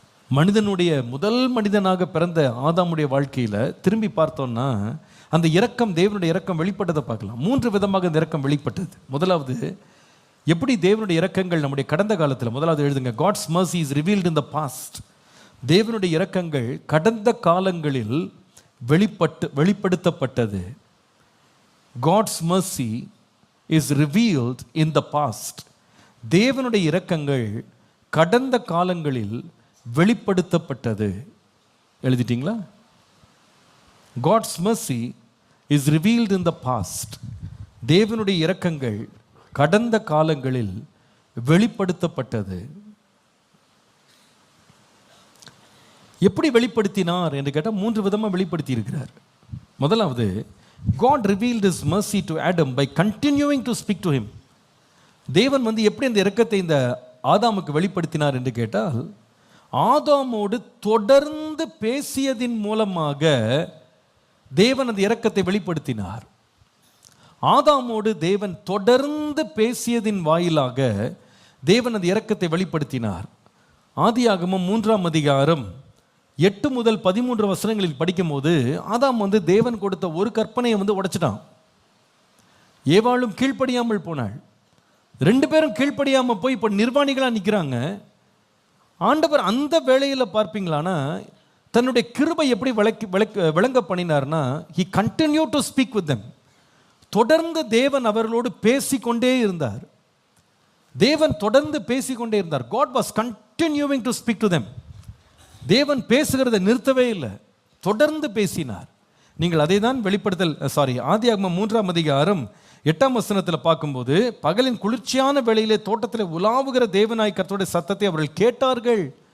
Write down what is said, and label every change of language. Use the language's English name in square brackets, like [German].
[Tamil] மனிதனுடைய முதல் மனிதனாக பிறந்த ஆதாமுடைய வாழ்க்கையில் திரும்பி பார்த்தோம்னா அந்த இரக்கம், தேவனுடைய இரக்கம் வெளிப்பட்டதை பார்க்கலாம். 3 விதமாக இந்த இரக்கம் வெளிப்பட்டது. முதலாவது, எப்படி தேவனுடைய இரக்கங்கள் நம்முடைய கடந்த காலத்தில், முதலாவது எழுதுங்க, [English] God's mercy is revealed in the past. [Tamil] தேவனுடைய இரக்கங்கள் கடந்த காலங்களில் வெளிப்படுத்தப்பட்டது. [English] God's mercy is revealed in the past. [Tamil] தேவனுடைய இரக்கங்கள் கடந்த காலங்களில் வெளிப்படுத்தப்பட்டது. எழுதிட்டீங்களா? [English] God's mercy is revealed in the past. [Tamil] தேவனுடைய இரக்கங்கள் கடந்த காலங்களில் வெளிப்படுத்தப்பட்டது. எப்படி வெளிப்படுத்தினார் என்று கேட்டால் 3 விதமாக வெளிப்படுத்தி இருக்கிறார். முதலாவது, [English] God revealed his mercy to Adam by continuing to speak to him. [Tamil] தேவன் எப்படி அந்த இரக்கத்தை இந்த ஆதாமுக்கு வெளிப்படுத்தினார் என்று கேட்டால், ஆதாமோடு தொடர்ந்து பேசியதின் மூலமாக தேவன் அந்த இரக்கத்தை வெளிப்படுத்தினார். ஆதாமோடு தேவன் தொடர்ந்து பேசியதின் வாயிலாக தேவன் அந்த இரக்கத்தை வெளிப்படுத்தினார். ஆதியாகமம் 3ஆம் அதிகாரம் 8 முதல் 13 வசனங்களில் படிக்கும் போது ஆதாம் தேவன் கொடுத்த ஒரு கற்பனையை உடைச்சிட்டான். ஏவாளும் கீழ்ப்படியாமல் போனாள். 2 பேரும் கீழ்ப்படியாமல் போய் இப்போ நிர்வாணிகளாக நிற்கிறாங்க. ஆண்டவர் அந்த வேளையில் பார்ப்பீங்களானா தன்னுடைய கிருபை எப்படி விளங்க பண்ணினார்னா, [English] he continued to speak with them. [Tamil] தொடர்ந்து தேவன் அவர்களோடு பேசிக்கொண்டே இருந்தார். தேவன் தொடர்ந்து பேசிக்கொண்டே இருந்தார். [English] God was continuing to speak to them. [Tamil] தேவன் பேசுகிறதை நிறுத்தவே இல்லை, தொடர்ந்து பேசினார். நீங்கள் அதை தான் ஆதியாகமம் 3ஆம் அதிகாரம் 8ஆம் வசனத்தில் பார்க்கும்போது, பகலின் குளிர்ச்சியான வேளையிலே தோட்டத்தில் உலாவுகிற தேவனாய் கர்த்தருடைய சத்தத்தை அவர்கள் கேட்டார்கள்.